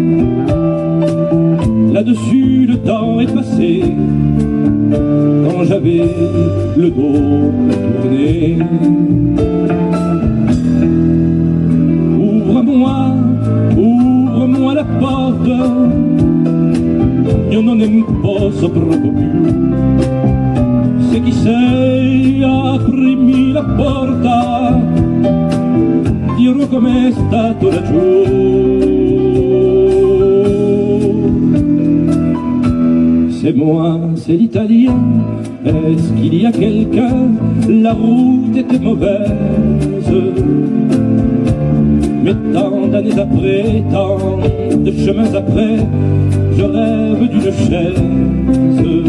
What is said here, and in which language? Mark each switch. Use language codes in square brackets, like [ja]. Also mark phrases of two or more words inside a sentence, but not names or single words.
[fr] Là-dessus le temps est passé, quand j'avais le dos tourné. Ouvre-moi la porte, [it] io non ne posso proprio più. Se chi sei, aprimi la porta, dirò com'è stato laggiù. [fr] C'est moi, c'est l'italien. Est-ce qu'il y a quelqu'un? La route était mauvaise, mais tant d'années après, tant de chemins après, je rêve d'une chaise.